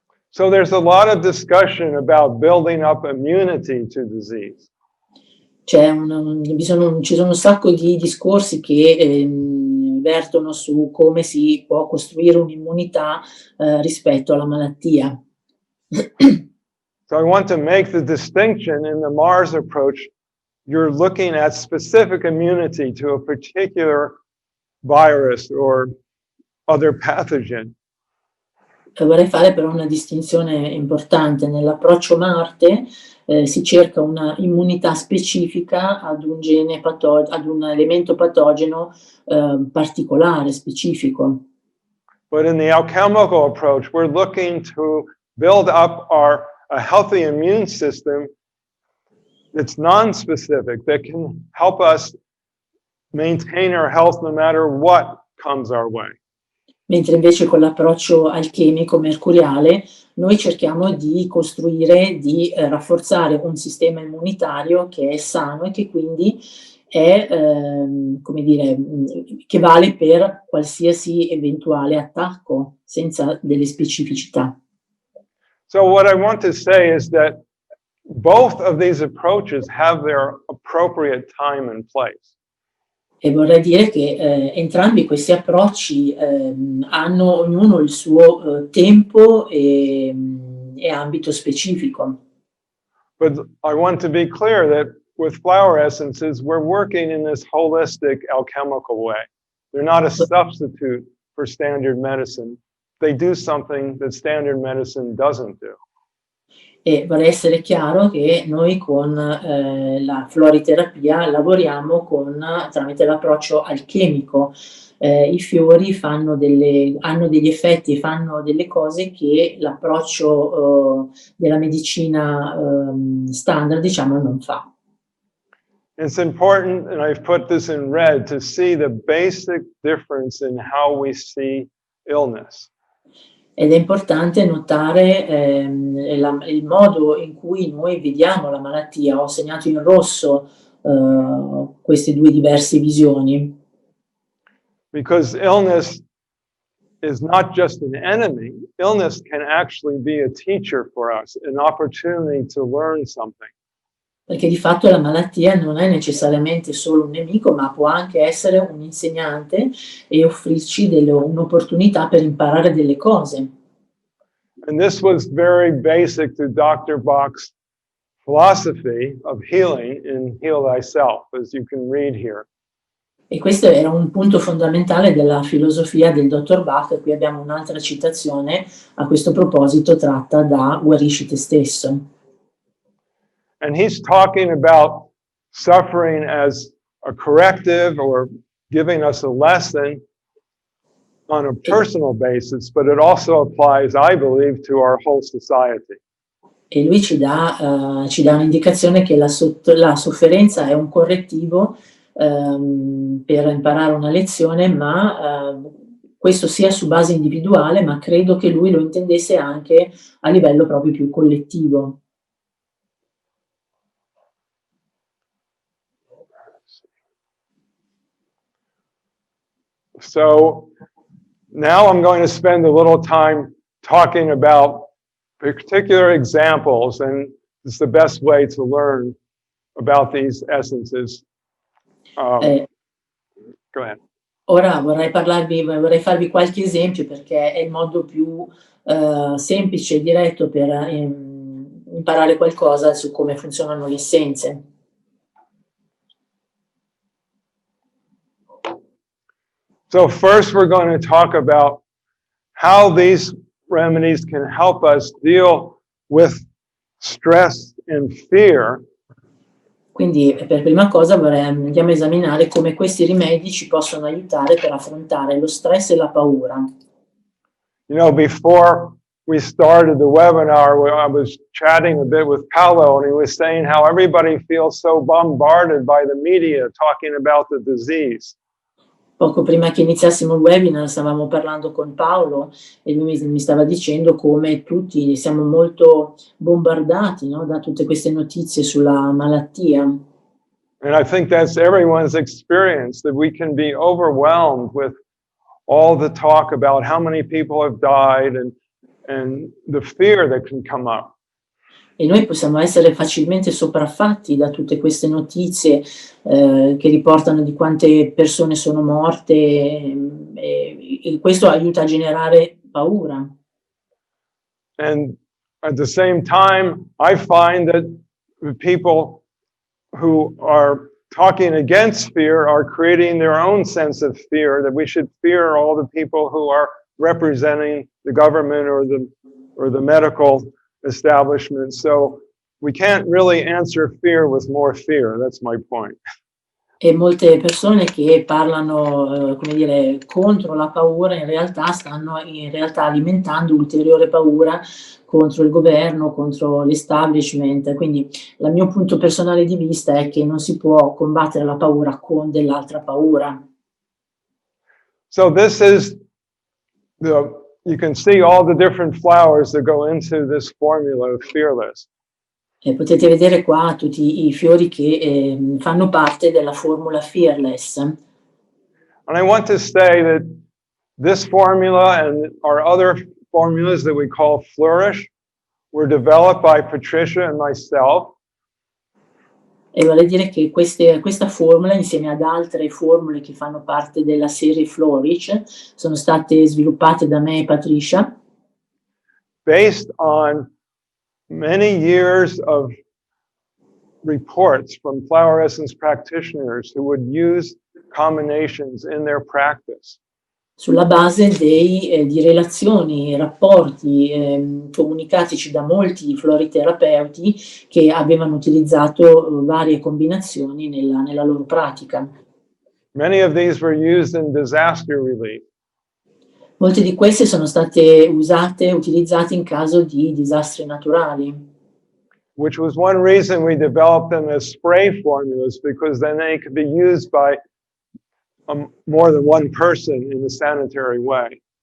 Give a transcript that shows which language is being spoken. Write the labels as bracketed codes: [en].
[en] So there's a lot of discussion about building up immunity to disease. [it] Ci sono un sacco di discorsi che vertono su come si può costruire un'immunità rispetto alla malattia. [en] So I want to make the distinction in the Mars approach. You're looking at specific immunity to a particular virus or other pathogen. [it] Vorrei fare però una distinzione importante. Nell'approccio Marte si cerca una immunità specifica ad un gene ad un elemento patogeno particolare, specifico. [en] But in the alchemical approach, we're looking to build up a healthy immune system that's non-specific, that can help us maintain our health no matter what comes our way. [it] Mentre invece con l'approccio alchemico mercuriale noi cerchiamo di costruire, di rafforzare un sistema immunitario che è sano e che quindi è, come dire, che vale per qualsiasi eventuale attacco, senza delle specificità. [en] So what I want to say is that both of these approaches have their appropriate time and place. [it] E vorrei dire che entrambi questi approcci hanno ognuno il suo tempo e ambito specifico. [en] But I want to be clear that with flower essences, we're working in this holistic alchemical way. They're not a substitute for standard medicine. They do something that standard medicine doesn't do. [it] E vorrei essere chiaro che noi con la floriterapia lavoriamo tramite l'approccio alchemico. I fiori hanno degli effetti e fanno delle cose che l'approccio della medicina standard, diciamo, non fa. [en] It's important, and I've put this in red, to see the basic difference in how we see illness. [it] Ed è importante notare il modo in cui noi vediamo la malattia. Ho segnato in rosso queste due diverse visioni. [en] Because illness is not just an enemy. Illness can actually be a teacher for us, an opportunity to learn something. [it] Perché di fatto la malattia non è necessariamente solo un nemico, ma può anche essere un insegnante e offrirci un'opportunità per imparare delle cose. [en] And this was very basic to Dr. Bach's philosophy of healing in Heal Thyself, as you can read here. [it] E questo era un punto fondamentale della filosofia del dottor Bach. Qui abbiamo un'altra citazione a questo proposito tratta da Guarisci te stesso. [en] And he's talking about suffering as a corrective or giving us a lesson on a personal basis, but it also applies, I believe, to our whole society. [it] E lui ci dà un'indicazione che la sofferenza è un correttivo per imparare una lezione, ma questo sia su base individuale, ma credo che lui lo intendesse anche a livello proprio più collettivo. [en] So now I'm going to spend a little time talking about particular examples, and it's the best way to learn about these essences. Go ahead. [it] Ora vorrei farvi qualche esempio perché è il modo più semplice e diretto per imparare qualcosa su come funzionano le essenze. [en] So first we're going to talk about how these remedies can help us deal with stress and fear. [it] Quindi per prima cosa andiamo a esaminare come questi rimedi ci possono aiutare per affrontare lo stress e la paura. [en] You know, before we started the webinar, I was chatting a bit with Paolo, and he was saying how everybody feels so bombarded by the media talking about the disease. [it] Poco prima che iniziassimo il webinar stavamo parlando con Paolo e lui mi stava dicendo come tutti siamo molto bombardati, no, da tutte queste notizie sulla malattia. [en] And I think that's everyone's experience, that we can be overwhelmed with all the talk about how many people have died and the fear that can come up. [it] E noi possiamo essere facilmente sopraffatti da tutte queste notizie che riportano di quante persone sono morte e questo aiuta a generare paura. [en] And at the same time, I find that the people who are talking against fear are creating their own sense of fear, that we should fear all the people who are representing the government or the medical establishment. So we can't really answer fear with more fear. That's my point. [it] E molte persone che parlano, come dire, contro la paura stanno in realtà alimentando ulteriore paura contro il governo, contro l'establishment. Quindi il mio punto personale di vista è che non si può combattere la paura con dell'altra paura. [en] So this is you can see all the different flowers that go into this formula of fearless. [it] E potete vedere qua tutti i fiori che fanno parte della formula Fearless. [en] And I want to say that this formula and our other formulas that we call Flourish were developed by Patricia and myself. [it] E vale a dire che questa formula, insieme ad altre formule che fanno parte della serie Flourish, sono state sviluppate da me e Patricia. [en] Based on many years of reports from flower essence practitioners who would use combinations in their practice. [it] Sulla base di relazioni, rapporti comunicatici da molti floriterapeuti che avevano utilizzato varie combinazioni nella loro pratica. [en] Many of these were used in disaster relief. [it] Molte di queste sono state utilizzate in caso di disastri naturali. [en] Which was one reason we developed them as spray formulas, because then they could be used by more than one person in a sanitary way.